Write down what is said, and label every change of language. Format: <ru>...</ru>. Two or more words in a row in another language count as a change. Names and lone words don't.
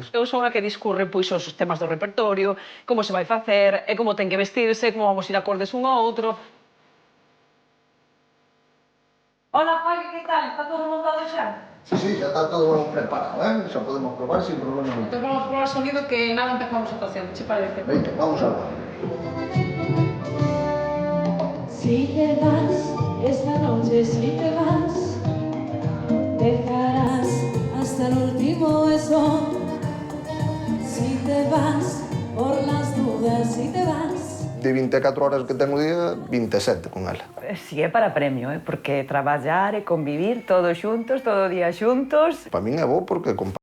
<gl>Eu son a que discurre pois os temas do repertorio, como se vai facer, e como ten que vestirse, como vamos ir acordes un ao outro. Hola, Pai, que tal? Está todo montado xa? Sí, xa está todo preparado, xa podemos probar sin problema nenhum. Entón vamos probar o sonido que nada empezamos a actuación, che parece? Veña, vamos a ver.</gl> <es>Si te vas, esta noche si te vas, dejarás hasta el último beso. Si te vas, por las dudas, si te vas.</es> <gl>De 24 horas que ten o día, 27 con ela. Si é para premio, porque traballar e convivir todos xuntos, todo o día xuntos. Para min é bo porque</gl>